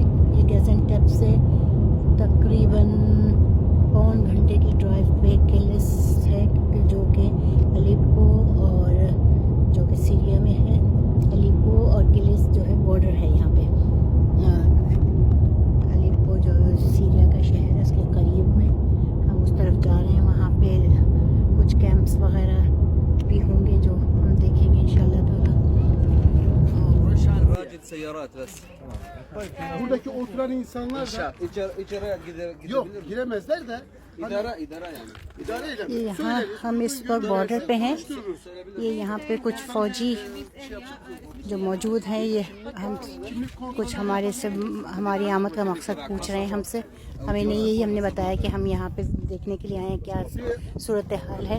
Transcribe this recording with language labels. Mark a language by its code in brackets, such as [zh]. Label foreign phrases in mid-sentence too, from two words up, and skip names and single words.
[ur] یہ گازینٹیپ سے تقریباً 1.25 گھنٹے کی ڈرائیو پہ کیلس ہے، جو کہ الیپو اور جو کہ سیریا میں ہے. الیپو اور کیلس جو ہے بارڈر ہے یہاں پہ. الیپو جو سیریا کا شہر ہے، اس کے قریب میں ہم اس طرف جا رہے ہیں. وہاں پہ کچھ کیمپس وغیرہ بھی ہوں گے جو ہم دیکھیں گے [ar] انشاءاللہ تعالیٰ. Seyarat bes. [tr] Buradaki oturan insanlar da İçeri yok gidebilir mi? giremezler de [ur] یہ یہاں ہم اس وقت بارڈر پہ ہیں. یہ یہاں پہ کچھ فوجی جو موجود ہیں، یہ ہم کچھ ہماری آمد کا مقصد پوچھ رہے ہیں ہم سے. ہمیں ہم نے بتایا کہ ہم یہاں پہ دیکھنے کے لیے آئے ہیں کیا صورتحال ہے.